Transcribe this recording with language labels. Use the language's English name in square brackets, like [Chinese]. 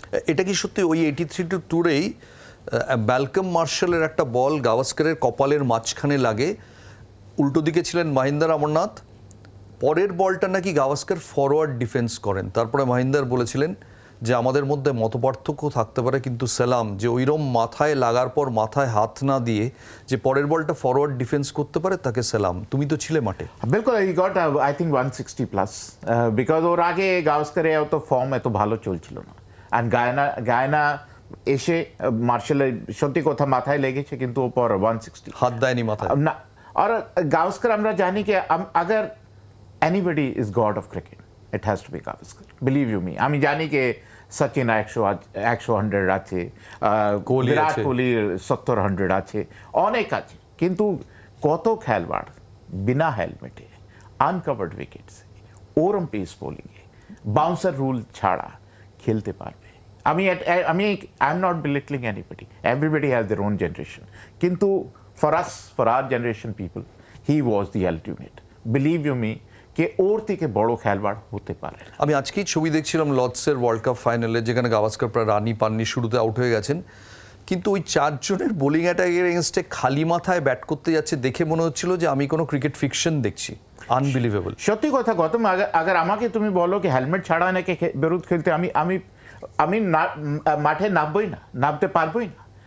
[Bangla] এটা কি সত্যি ওই 83 ট্যুরেই ম্যালকম মার্শালের একটা বল গাভাস্করের কপালের মাঝখানে লাগে, উল্টো দিকে ছিলেন মহিন্দার অমরনাথ, পরের বলটা নাকি গাভাস্কর ফরওয়ার্ড ডিফেন্স করেন, তারপরে মহিন্দার বলেছিলেন যে আমাদের মধ্যে মতপার্থক্য থাকতে পারে কিন্তু সালাম, যে ওইরকম মাথায় লাগার পর মাথায় হাত না দিয়ে যে পরের বলটা ফরওয়ার্ড ডিফেন্স করতে পারে তাকে সালাম। তুমি তো ছিলে মাঠে। বিলকুল, ই গট আই থিঙ্ক 160+, বিকজ ওর আগে গাভাস্করের এত ফর্ম এত ভালো চলছিল না। অ্যান্ড গায়না এসে মার্শালের সত্যি কথা মাথায় লেগেছে, কিন্তু ওপর 160 হাত দেয়নি মাথায় না। আর গাভাস্কর আমরা জানি কি [Hindi] अगर [English] anybody is god of cricket, it has to be Gavaskar, believe you me। [Bangla] আমি জানি কি সচিন 100 আছে, বিরাট কোহলির 70-100 আছে, অনেক আছে, কিন্তু কত খেলোয়াড় বিনা হেলমেটে আনকভার্ড উইকেটস ওরম পেস বোলিংয়ে বাউন্সার রুল ছাড়া খেলতে পারবে? [English] I am not belittling anybody, everybody has their own generation, কিন্তু for us, for our generation people, he was the ultimate, believe you me, [Bangla] কে ওর থেকে বড় খেলোয়াড় হতে পারে। আমি আজকেই ছবি দেখছিলাম লর্ডসের ওয়ার্ল্ড কাপ ফাইনালে, যেখানে গাভাস্কর প্রায় রানি পাননি, শুরুতে আউট হয়ে গেছেন, কিন্তু ওই 4 জনের বোলিং অ্যাটাকের এগেনস্টে খালি মাথায় ব্যাট করতে যাচ্ছে দেখে মনে হচ্ছিল যে আমি কোনো ক্রিকেট ফিকশন দেখছি। [English] unbelievable [Bangla] সত্যি কথা গৌতম, আগে আমাকে তুমি বলো কি হেলমেট ছাড়া নাকি বেরোত খেলতে, আমি মাঠে নামতে পারবোই না।